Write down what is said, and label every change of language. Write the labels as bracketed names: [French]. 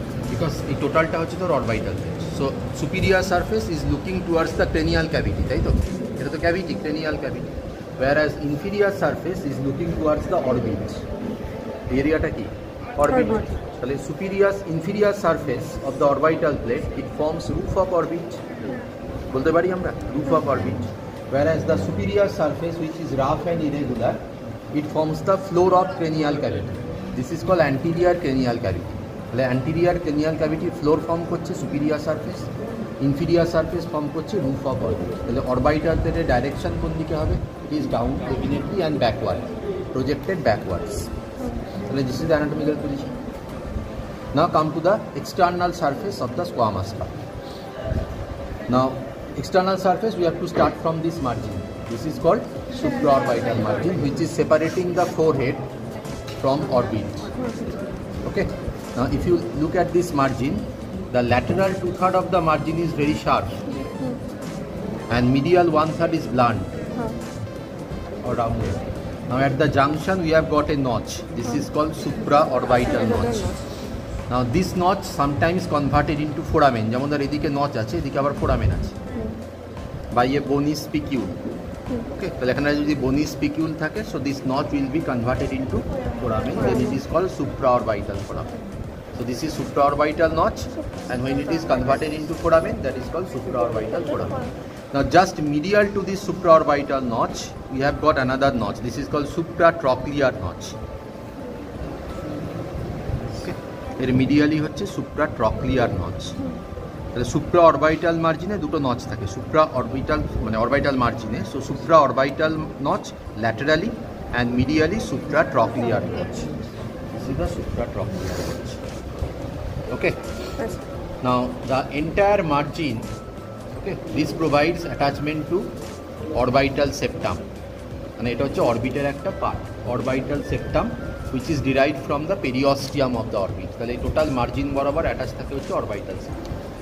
[English] Because the total [Bangla] ta hocche tor [English] orbital plate. So superior surface is looking towards the cranial cavity, right? Eta to cavity, cranial cavity. Whereas inferior surface is looking towards the orbit. [Bangla] Area ta ki? [English] Orbit. So inferior surface of the orbital plate, it forms roof of orbit. [Bangla] বলতে পারি আমরা [English] roof of orbit. Whereas the superior surface, which is rough and irregular, it forms the floor of cranial cavity. This is called anterior cranial cavity. [Bangla] তাহলে anterior cranial cavity floor form করছে superior surface, inferior surface form করছে roof of orbit. তাহলে orbital plate direction কোন দিকে হবে? [English] It is down definitely and backward, projected backwards. তাহলে this is the anatomical position. Now come to the external surface of the squamous part. Now external surface, we have to start from this margin. This is called supraorbital margin, which is separating the forehead from orbit. Okay. Now if you look at this margin, the lateral 2/3 of the margin is very sharp and medial 1/3 is blunt or rounded. Now at the junction we have got a notch. This is called supraorbital notch. Now this notch sometimes converted into foramen. [Bangla] যেমন ধর এদিকে notch আছে, এদিকে আবার foramen আছে। [English] By a bony spicule. Okay, [Bangla] তাহলে এখানে যদি bony spicule থাকে, [English] so this notch will be converted into foramen. Then it is called supraorbital foramen. So this is supraorbital notch, and when it is converted into foramen, that is called supraorbital foramen. Now just medial to this supraorbital notch, we have got another notch. This is called supratrochlear notch. [Bangla] এর medially হচ্ছে সুপ্রাট্রক্লিয়ার notch. তাহলে supra orbital মার্জিনে দুটো notch থাকে, supra orbital মানে orbital মার্জিনে। [English] So supraorbital notch laterally and medially supratrochlear notch. This is the supratrochlear notch. Okay, now the entire margin, okay, this provides attachment to orbital septum. [Bangla] মানে এটা হচ্ছে অরবিটের একটা part, orbital septum, [English] which is derived from the periosteum of the orbit. [Bangla] তাহলে total margin বরাবর attach থাকে হচ্ছে orbital septum.